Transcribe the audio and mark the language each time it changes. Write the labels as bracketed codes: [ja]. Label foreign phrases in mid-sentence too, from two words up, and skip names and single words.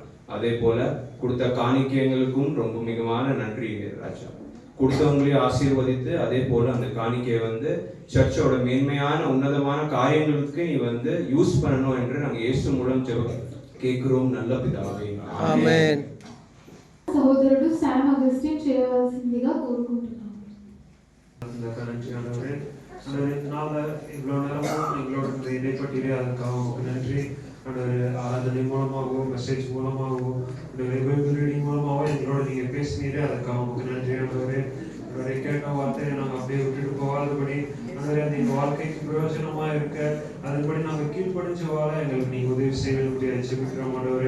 [ta] அதே போல கொடுத்த காணிக்கைகளுக்கும் ரொம்ப மிகமான நன்றி ராஜா. கொடுத்தவங்களையும் ஆசீர்வதித்து அதே போல அந்த காணிக்கையை வந்து சர்ச்சோட மேன்மையான உன்னதமான காரியங்களுக்கு நீ வந்து யூஸ் பண்ணணும் என்று நாங்கள் இயேசு மூலம் கேட்கிறோம் நல்ல பிதாவே. [te] ఆమేన్. సహోదరుడు శామ్ అగస్టిన్ చేయవలసిందిగా కోరుకుంటున్నాను. [ta] நன்றி ஆண்டவரே. ஆண்டவரே, இதனால இவ்வளோ நேரமும் எங்களோட இந்த இடைப்பட்டிலே அதுக்காக உங்களுக்கு நன்றி ஆண்டவரே. ஆராதனை மூலமாகவும் மெசேஜ் மூலமாகவும் பைபிள் ரீடிங் மூலமாகவும் எங்களோட நீங்கள் பேசினீரே அதுக்காக உங்களுக்கு நன்றி ஆண்டவரே. ஆண்டவரே, கேட்ட வார்த்தையை நாங்கள் அப்படியே விட்டுட்டு போகாதபடி ஆண்டவரே அது எங்கள் வாழ்க்கைக்கு பிரயோஜனமாக இருக்க அதுபடி நாங்கள் கீழ்ப்படிஞ்சு வாழ எங்களுக்கு நீங்கள் உதவி செய்ய முடியாது ஜெபிக்கிறோம் ஆண்டவரே.